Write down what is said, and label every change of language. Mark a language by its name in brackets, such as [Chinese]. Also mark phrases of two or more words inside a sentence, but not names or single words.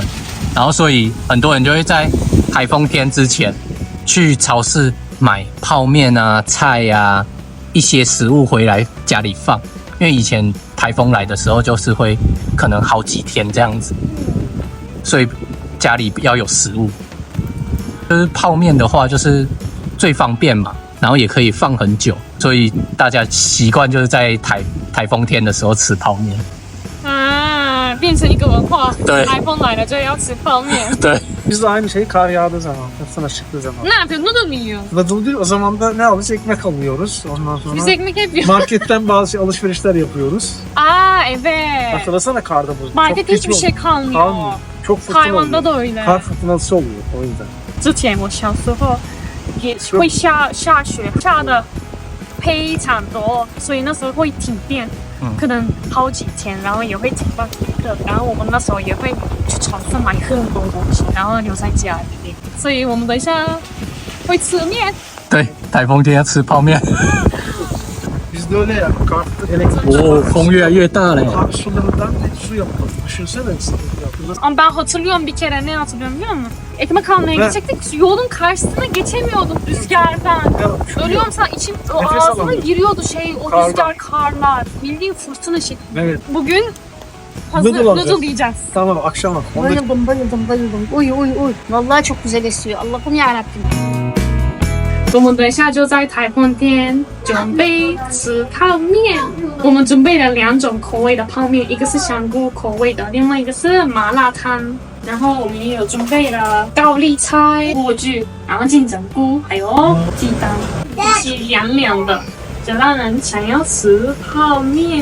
[Chinese] 然后所以很多人就会在台风天之前去超市买泡面啊、菜啊一些食物回来家里放，因为以前台风来的时候就是会可能好几天这样子，所以家里要有食物。就是泡面的话，就是最方便嘛，然后也可以放很久，所以大家习惯就是在台风天的时候吃泡面。啊，变成一个文化。对台风来了就要吃泡面。对， [Turkish] Biz de aynı şey kar yağdığı zaman, fırtına çıktığı zaman. Ne yapıyorsun? Noodle mu yiyorsun? Nadıl değil, o zaman da ne alırız? Ekmek alıyoruz. Ondan sonra Biz ekmek yapıyoruz. marketten bazı alışverişler yapıyoruz. Aa evet. Hatırlasana karda bu. Markette Çok hiçbir geç şey oldu. kalmıyor. Kalmıyor. Çok fırtına Tayvan'da oluyor. da öyle. Kar fırtınası oluyor o yüzden. [Chinese] 之前我小时候也会下雪，下的非常多，所以那时候会停电，可能好几天，然后也会停班停课，然后我们那时候也会去超市买很多东西，然后留在家里，所以我们等一下会吃面。对，台风天要吃泡面。 [Turkish] Biz Bizde öyle ya. Kartlı elektrik. [Chinese] 哦，风越来越大嘞。 [Turkish] Abi sularından su yapılır. Düşünsene yapılır. Ama ben hatırlıyorum bir kere, ne hatırlıyorum biliyor musun? Ekmek almaya Ne? gidecektik, yolun karşısına geçemiyorduk rüzgardan. Ya, Ölüyorum sana, içim o Nefes ağzına alamıyorum. giriyordu o Karlar. rüzgar, karlar. Bildiğin fırtına şeklinde. Evet. Bugün hazır Noodle alacağız. noodle yiyeceğiz. Tamam akşama. Bayıldım, bayıldım, bayıldım. Uy uy uy. Vallahi çok güzel esiyor. Allah'ım yarabbim. [Chinese] 我们等一下就在台风天准备吃泡面。我们准备了2种口味的泡面，一个是香菇口味的，另外一个是麻辣汤。然后我们也有准备了高丽菜、莴苣，然后金针菇，还有鸡蛋，一些凉凉的，就让人想要吃泡面。